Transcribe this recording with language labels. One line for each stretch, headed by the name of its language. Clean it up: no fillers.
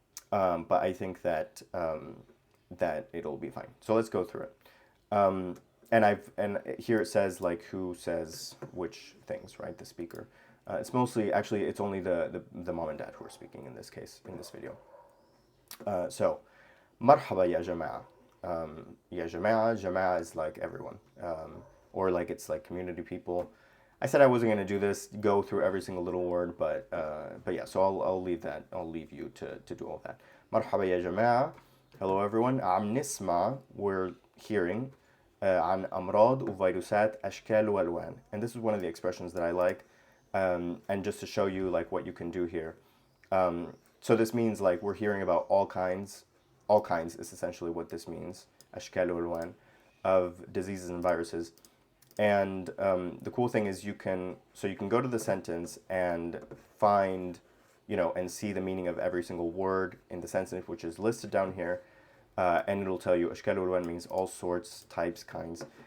English: But I think that that it'll be fine. So let's go through it. And here it says like who says which things, right? The speaker. It's mostly, actually, it's only the mom and dad who are speaking in this case, in this video.
Arabic: So, مرحبا يا جماعة.
English: Ya jama'a, jama'a is like everyone, or like it's like community people. I said I wasn't going to do this, go through every single little word, but yeah, so I'll leave that. I'll leave you to do all that.
Arabic: مرحبا يا جماعة.
English: Hello everyone.
Arabic: عم نسمع,
English: we're hearing,
Arabic: عن أمراض وفيروسات أشكال وألوان.
English: And this is one of the expressions that I like, and just to show you like what you can do here. So this means like we're hearing about all kinds. All kinds is essentially what this means,
Arabic: أشكال وألوان,
English: of diseases and viruses. And the cool thing is you can go to the sentence and find, and see the meaning of every single word in the sentence, which is listed down here, and it'll tell you
Arabic: أشكال وألوان
English: means all sorts, types, kinds.